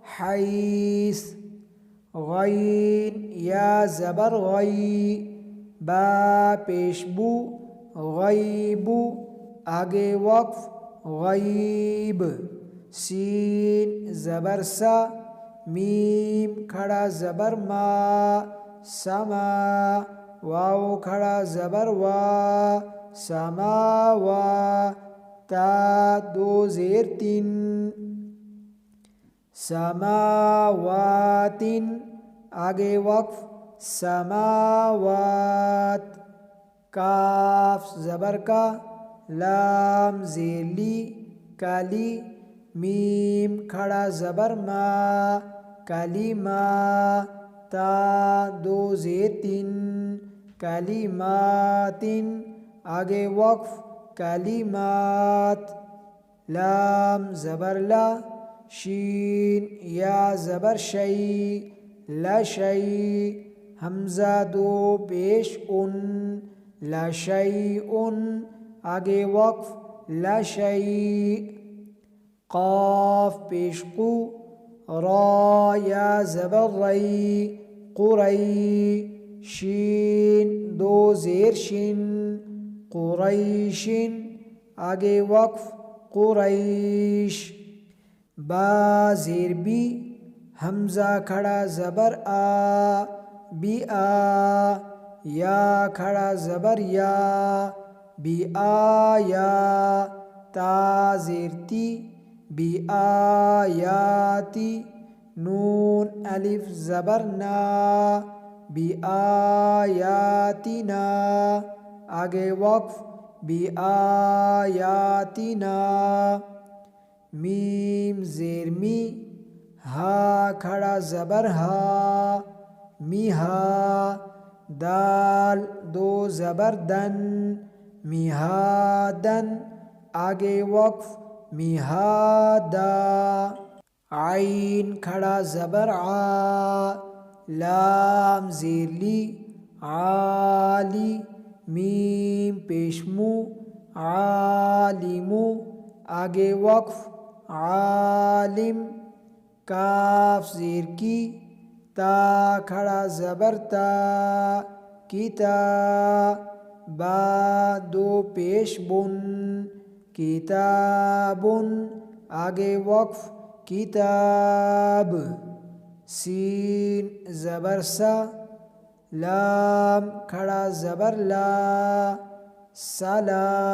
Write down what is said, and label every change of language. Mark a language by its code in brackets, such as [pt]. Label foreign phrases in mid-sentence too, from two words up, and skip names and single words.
[ur] حیث، غین یا زبر غی، با پیش بو، غیبو، آگے وقف غیب، سین زبر سا، میم کھڑا زبر ما، سما، واو کھڑا زبر وا، سماوا، تا دو زیر تین، سماوات، آگے وقف سماوات، کاف زبر کا، لام زیر لی، کالی، میم کھڑا زبر ما، کلیما، تا دو زیر تین، کلیمات، آگے وقف کلیمات، لام زبر لا، شین یا زبر شی، لشی، حمزہ دو پیش ان، لشیء، آگے وقف لشیء، قاف پیش قو، را یا زبر ری، قری، شین دو زیر شن، قریشن، آگے وقف قریش، با زیر بی، حمزہ کھڑا زبر آ، بی آ، یا کھڑا زبر یا، بی آیا، تا زیر تی، بی آیاتی، نون الف زبر نا، بی آیاتنا، آگے وقف بی آیاتنا، میم زیر می، ہا کھڑا زبر ہا، میہا، دال دو زبر دن، میہادن، آگے وقف میہادا، عین کھڑا زبر آ، لام زیر لی، عالی، میم پیش مو، عالمو، آگے وقف عالم، کاف زیر کی، تا کھڑا زبر تا، کتا، با دو پیش بن، کتابن، آگے وقف کتاب، سین زبر سا، لام کھڑا زبر لا، سلا،